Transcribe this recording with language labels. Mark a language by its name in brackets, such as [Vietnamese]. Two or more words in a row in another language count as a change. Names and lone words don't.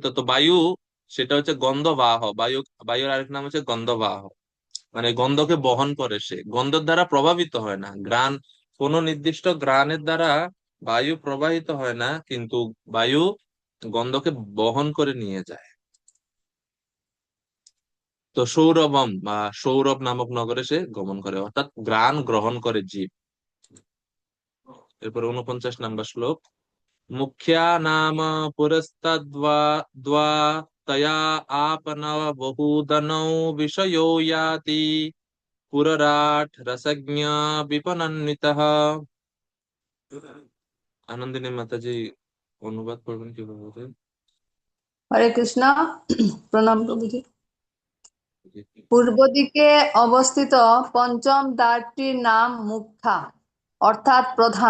[Bangla] তো বায়ু সেটা হচ্ছে গন্ধবাহ, বায়ু, বায়ুর আরেক নাম হচ্ছে গন্ধবাহ, মানে গন্ধকে বহন করে, সে গন্ধের দ্বারা প্রভাবিত হয় না, ঘ্রাণ, কোন নির্দিষ্ট ঘ্রাণের দ্বারা বায়ু প্রবাহিত হয় না, কিন্তু বায়ু গন্ধকে বহন করে নিয়ে যায়। তো সৌরভম বা সৌরভ নামক নগরে সে গমন করে, অর্থাৎ ঘ্রাণ গ্রহণ করে জীব। এরপর 49 নম্বর শ্লোক। [Sanskrit] মুখ্যা নাম পুরস্তাদ্वा द्वा तया आपनव बहुदनौ विषयो याति पुरराट रसज्ञ विपणन्वितः। [Bangla] আনন্দিনী মাতাজি অনুবাদ করবেন কিভাবে বলতেন? হরে কৃষ্ণ। প্রণাম প্রভুজি। পূর্ব দিকে অবস্থিত পঞ্চম দ্বারটির নাম মুখ্যা অর্থাৎ প্রধান।